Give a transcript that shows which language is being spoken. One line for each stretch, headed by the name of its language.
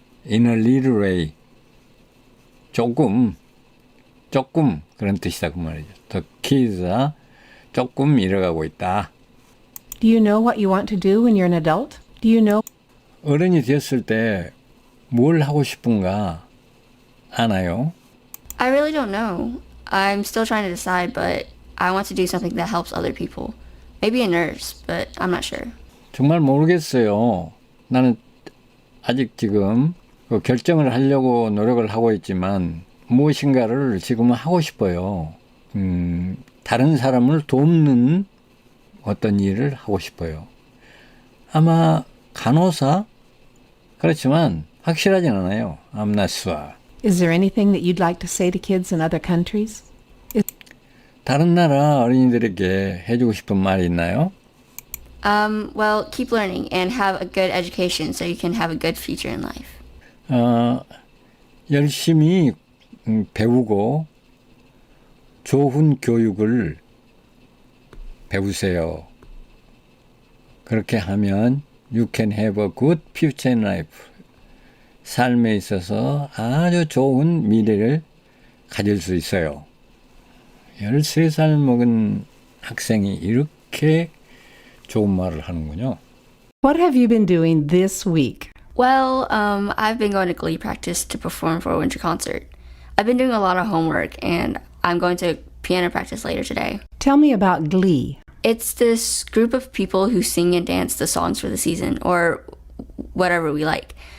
English: in a little way.
Korean: 조금 그런 뜻이다 그 말이죠.
English: The kids are
Korean: 조금 잃어가고 있다.
English: Do you know what you want to do when you're an adult? Do you know?
Korean: 어른이 되었을 때 뭘 하고 싶은가 아나요?
English: I really don't know. I'm still trying to decide, but I want to do something that helps other people. Maybe a nurse, but I'm not sure.
Korean: 정말 모르겠어요. 나는 아직 지금 그 결정을 하려고 노력을 하고 있지만 무엇인가를 지금은 하고 싶어요. 다른 사람을 돕는 어떤 일을 하고 싶어요. 아마 간호사? 그렇지만 확실하진 않아요.
English: I'm not sure. Is there anything that you'd like to say to kids in other countries?
Korean: 다른 나라 어린이들에게 해주고 싶은 말이 있나요?
English: Well, keep learning and have a good education so you can have a good future in life.
Korean: 열심히 배우고 좋은 교육을 배우세요. 그렇게 하면
English: you can have a good future in life.
Korean: 삶에 있어서 아주 좋은 미래를 가질 수 있어요. 13살 먹은 학생이 이렇게 좋은 말을 하는군요.
English: What have you been doing this week? Well, I've been going to Glee practice to perform for a winter concert. I've been doing a lot of homework, and I'm going to piano practice later today. Tell me about Glee. It's this group of people who sing and dance the songs for the season, or whatever we like.